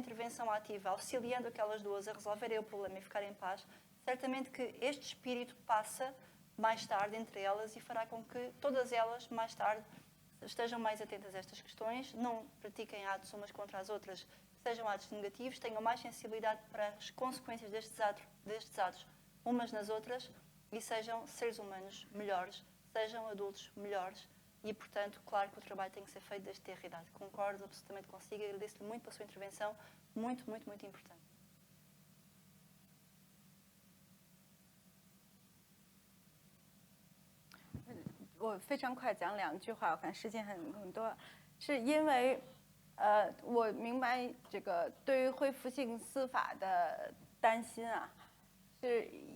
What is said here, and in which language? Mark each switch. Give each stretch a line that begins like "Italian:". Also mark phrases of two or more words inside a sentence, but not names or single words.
Portuguese: intervenção ativa auxiliando aquelas 2 a resolverem o problema e ficar em paz, certamente que este espírito passa mais tarde entre elas e fará com que todas elas, mais tarde, estejam mais atentas a estas questões, não pratiquem atos umas contra as outras, sejam atos negativos, tenham mais sensibilidade para as consequências destes atos umas nas outras e sejam seres humanos melhores, sejam adultos melhores e, portanto, claro que o trabalho tem que ser feito desde tenra idade. Concordo absolutamente consigo e agradeço-lhe muito pela sua intervenção, muito, muito, muito importante.
Chinese: 我非常快讲2句话，我看时间很多，是因为我明白这个对于恢复性司法的担心啊，是